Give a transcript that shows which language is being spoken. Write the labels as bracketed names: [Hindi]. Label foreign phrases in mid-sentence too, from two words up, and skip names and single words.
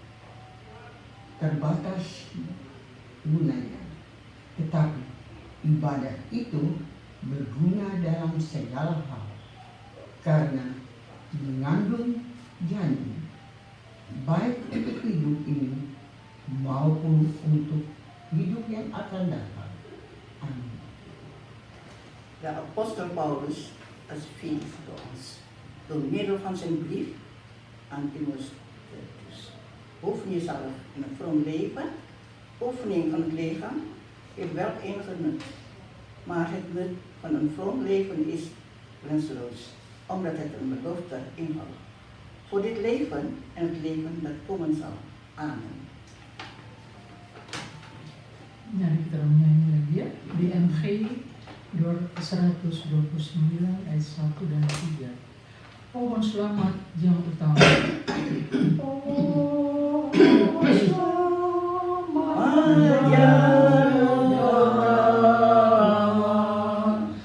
[Indonesian] terbatas gunanya, tetapi ibadah itu berguna dalam segala hal karena mengandung janji baik untuk hidup ini maupun untuk hidup yang akan datang. Amin. [Dutch] De apostel Paulus als vriend voor ons, door middel van zijn brief aan Timotheus. Oefen jezelf in een vroom leven, oefening van het lichaam heeft wel enige nut. Maar het nut van een vroom leven is grenzeloos, omdat het een belofte inhoudt. Voor dit leven en het leven dat komen zal. Amen. [Indonesian] Nah, kita menyanyi lagi ya di MG 129 ayat 1 dan 3. Pohon selamat yang utama. Pohon selamat yang utama.